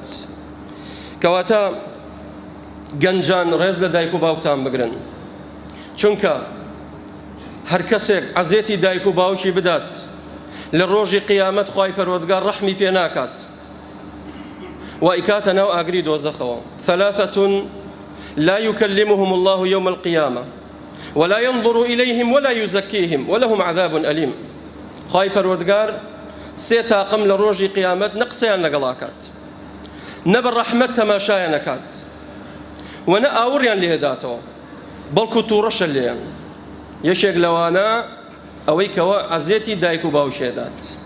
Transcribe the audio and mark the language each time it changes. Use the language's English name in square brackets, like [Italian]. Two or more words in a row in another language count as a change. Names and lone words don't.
[Central Kurdish] کەواتە گەنجان ڕێز لە دایک و باوکتان بگرن، چونکە هەر کەسێک عەزیەتی دایک و باوکی بدات، لە ڕۆژی قیامەت خوای پەروەردگار ڕەحمی پێ ناکات و ئیکاتە ناو ئاگری دۆزەخەوە. [Arabic] ثلاثة لا يكلمهم الله يوم القيامة ولا ينظر إليهم ولا يزكيهم ولهم عذاب أليم. [Central Kurdish] خوای پەروەردگار سێ تاقم لە ڕۆژی قیامەت نەقسەیان لەگەڵاکات، نە بە ڕەحمەت تەماشایان نەکات و نە ئاوڕیان لێداتەوە، بەڵکو تووڕەشە لێیان. یەکێک لەوانە ئەوەی کەوە عەزیەتی دایک و باوشێدات.